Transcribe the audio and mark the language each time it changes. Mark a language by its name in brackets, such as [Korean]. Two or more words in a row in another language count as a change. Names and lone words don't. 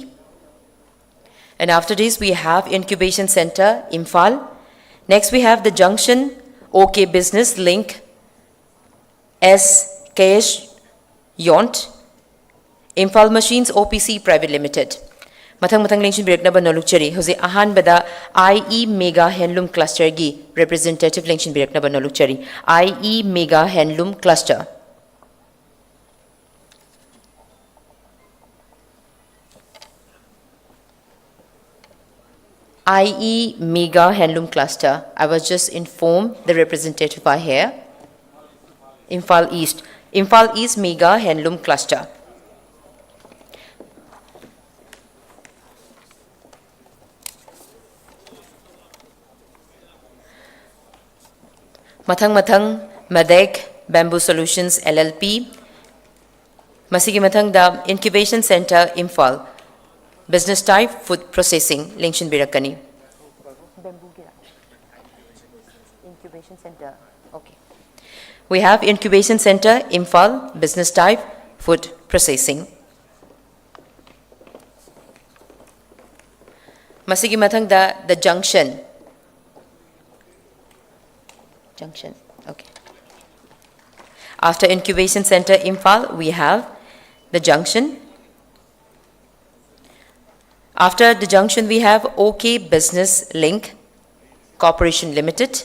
[English] And after this, we have Incubation Center Imphal. Next, we have the Junction OK Business Link SKS Yont. Imphal Machines OPC Private Limited. [Manipuri] Mathang Lengshin Biraknaba Nolukchari, Jose Ahan Bada IE Mega Handloom Cluster Gi, Representative Lengshin Biraknaba Nolukchari, IE Mega Handloom Cluster. [English] IE Mega Handloom Cluster. I was just informed the representative are here. Imphal East. Imphal East Mega Handloom Cluster. [Manipuri] Mathang Madek Bamboo Solutions LLP. Masigi Mathang da Incubation Center Imphal. [English] Business type food processing [Manipuri] Lengshin Birakani. [English] Incubation Center. Okay. We have Incubation Center Imphal. Business type food processing. [Manipuri] Masigi Mathang da the Junction. [English] Junction. Okay. After Incubation Center Imphal, we have the Junction. After the Junction, we have OK Business Link Corporation Limited.